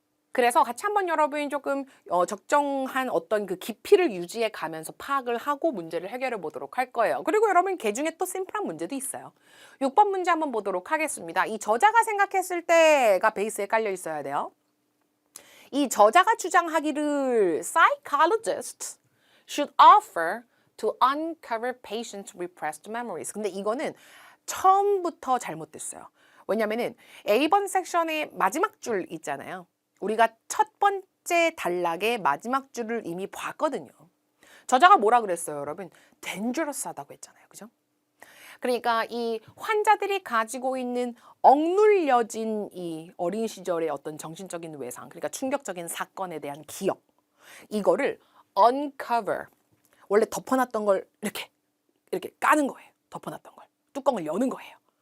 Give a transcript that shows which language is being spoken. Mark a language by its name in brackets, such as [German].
[Korean] 그래서 같이 한번 여러분이 조금 적정한 어떤 그 깊이를 유지해 가면서 파악을 하고 문제를 해결해 보도록 할 거예요. 그리고 여러분 개중에 또 심플한 문제도 있어요. 6번 문제 한번 보도록 하겠습니다. 이 저자가 생각했을 때가 베이스에 깔려 있어야 돼요. 이 저자가 주장하기를 [English] psychologists should offer to uncover patients' repressed memories. [Korean] 근데 이거는 처음부터 잘못됐어요. 왜냐면은 A번 섹션의 마지막 줄 있잖아요. 우리가 첫 번째 단락의 마지막 줄을 이미 봤거든요. 저자가 뭐라 그랬어요, 여러분? dangerous하다고 했잖아요. 그죠? 그러니까 이 환자들이 가지고 있는 억눌려진 이 어린 시절의 어떤 정신적인 외상, 그러니까 충격적인 사건에 대한 기억, 이거를 uncover, 원래 덮어놨던 걸 이렇게 까는 거예요. 덮어놨던 걸. 뚜껑을 여는 거예요.